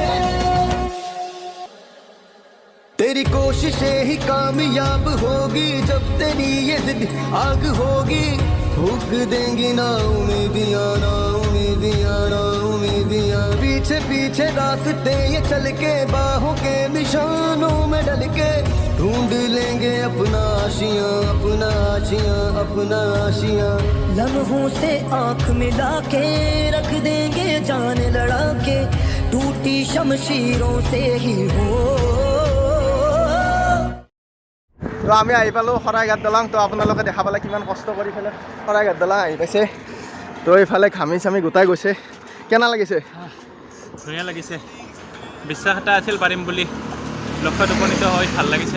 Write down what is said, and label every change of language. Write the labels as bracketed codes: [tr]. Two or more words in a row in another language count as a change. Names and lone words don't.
[hi] तेरी कोशिशें ही कामयाब होगी जब तेरी ये जिद आग होगी फूक देंगी ना उम्मीदियां ना पीछे पीछे रास्ते ये चल के बाहों के निशानों में डल के ढूंढ लेंगे अपना आशियां अपना आशियां अपना आशियां लम्हों से आंख मिला के रख देंगे जान लड़ा के टूटी शमशीरों से ही हो [as] তো আমি আহি পালোঁ শৰাইঘাট দলং তো আপোনালোকে দেখা পালে কিমান কষ্ট কৰি পেলাই শৰাইঘাট দলং আহি পাইছে তো এইফালে ঘামি চামি গোটাই গৈছে কেনে লাগিছে ধুনীয়া লাগিছে বিশ্বাস এটা আছিল পাৰিম বুলি লক্ষ্যত উপনীত হৈ ভাল লাগিছে